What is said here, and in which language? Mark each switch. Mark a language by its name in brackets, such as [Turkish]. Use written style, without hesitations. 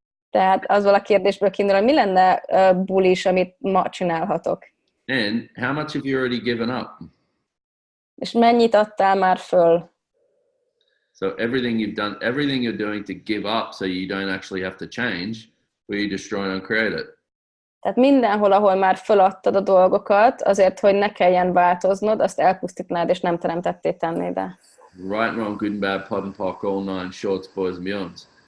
[Hungarian] Tehát azzal a kérdésből kiindul, hogy mi lenne bulis, amit ma csinálhatok? [English] And how much have you already given up? [Hungarian] És mennyit adtál már föl? [English] So everything you're doing to give up so you don't actually have to change, will you destroy and uncreate it? [Hungarian] Tehát mindenhol, ahol már föladtad a dolgokat, azért, hogy ne kelljen változnod, azt elpusztítnád, és nem teremtettél tennéd. [English] Right, wrong, good and bad, POD and POC, all nine, shorts, boys and beyonds.